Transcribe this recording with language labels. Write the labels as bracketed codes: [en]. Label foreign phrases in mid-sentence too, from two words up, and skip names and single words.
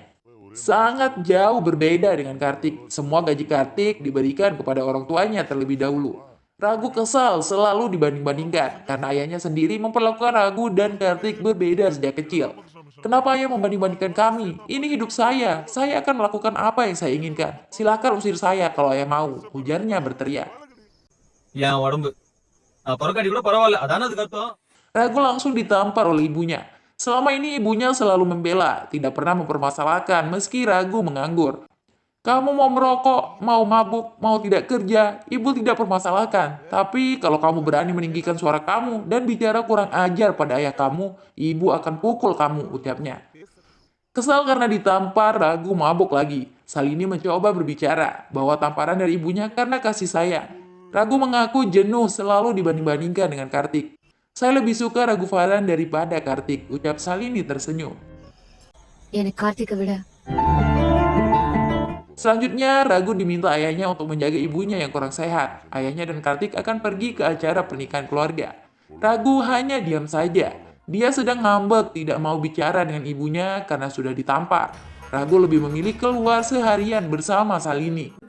[id] Sangat jauh berbeda dengan Kartik. Semua gaji Kartik diberikan kepada orang tuanya terlebih dahulu. Ragu kesal selalu dibanding-bandingkan karena ayahnya sendiri memperlakukan Ragu dan Kartik berbeda sejak kecil. Kenapa ayah membanding-bandingkan kami? Ini hidup saya. Saya akan melakukan apa yang saya inginkan. Silakan usir saya kalau ayah mau, ujarnya berteriak. [ta] என் உடம்பு பறக்காட்டி கூட பரவாயில்ல அதானே அதுக்கு அர்த்தம். [id] Ragu langsung ditampar oleh ibunya. Selama ini ibunya selalu membela, tidak pernah mempermasalahkan meski Ragu menganggur. Kamu mau merokok, mau mabuk, mau tidak kerja, ibu tidak permasalahkan. Tapi kalau kamu berani meninggikan suara kamu dan bicara kurang ajar pada ayah kamu, ibu akan pukul kamu, ucapnya. Kesal karena ditampar, Ragu mabuk lagi. Salini mencoba berbicara bahwa tamparan dari ibunya karena kasih sayang. Ragu mengaku jenuh selalu dibanding-bandingkan dengan Kartik. Saya lebih suka Ragu Farhan daripada Kartik, ucap Salini tersenyum. [ta] எனக்கு கார்த்திகை விட [id] Selanjutnya, Ragu diminta ayahnya untuk menjaga ibunya yang kurang sehat. Ayahnya dan Kartik akan pergi ke acara pernikahan keluarga. Ragu hanya diam saja. Dia sedang ngambek, tidak mau bicara dengan ibunya karena sudah ditampar. Ragu lebih memilih keluar seharian bersama Salini.